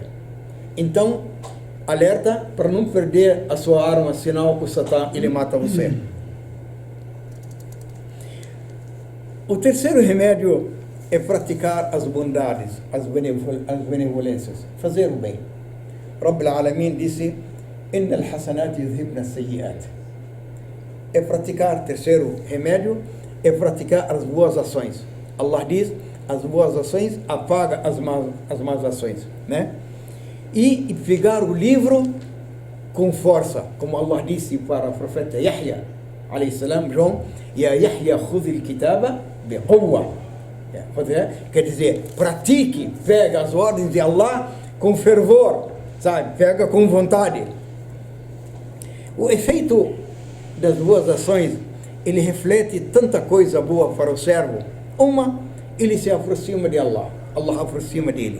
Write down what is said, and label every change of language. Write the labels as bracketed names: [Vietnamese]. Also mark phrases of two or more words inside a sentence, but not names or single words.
[Portuguese] Então, alerta para não perder a sua arma, senão o Satã, ele mata você. O terceiro remédio é praticar as bondades, as benevolências, fazer o bem. [Arabic] رب العالمين disse: إن الحسنات يذهبن السيئات. [Portuguese] É praticar, terceiro remédio, é praticar as boas ações. Allah diz: as boas ações apagam as más ações, né? E pegar o livro com força, como Allah disse para o profeta Yahya, [Arabic] عليه السلام, [Portuguese] João: [Arabic] يا يحيى خذ الكتاب بقوة. [Portuguese] Quer dizer, pratique, pega as ordens de Allah com fervor, sabe? Pega com vontade. O efeito das boas ações, ele reflete tanta coisa boa para o servo. Uma, ele se aproxima de Allah, Allah aproxima dele.